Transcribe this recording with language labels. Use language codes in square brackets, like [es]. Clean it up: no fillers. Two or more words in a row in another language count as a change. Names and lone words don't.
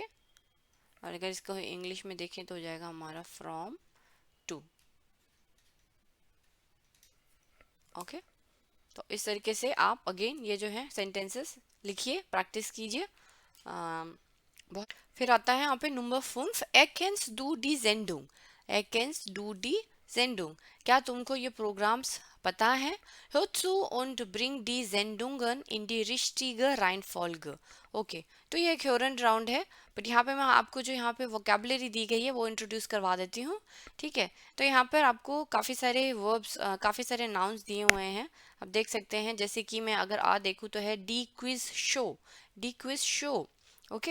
[hi] और अगर इसको इंग्लिश में देखें तो हो जाएगा हमारा फ्रॉम 2, ओके। तो इस तरीके से आप अगेन ये जो है सेंटेंसेस लिखिए, प्रैक्टिस कीजिए, बहुत। फिर आता है यहाँ पे नंबर 5, [de] erkennst du die Sendung, erkennst du die Sendung, [hi] क्या तुमको ये प्रोग्राम्स पता है। [de] Hör zu und bring die Sendungen in die richtige Reihenfolge, [hi] ओके। तो ये एक हॉरन राउंड है, बट यहाँ पे मैं आपको जो यहाँ पे वोकेबलरी दी गई है वो इंट्रोड्यूस करवा देती हूँ, ठीक है। तो यहाँ पर आपको काफ़ी सारे वर्ब्स, काफ़ी सारे नाउन्स दिए हुए हैं, आप देख सकते हैं, जैसे कि मैं अगर देखूँ तो है [de] die Quizshow, [hi] ओके।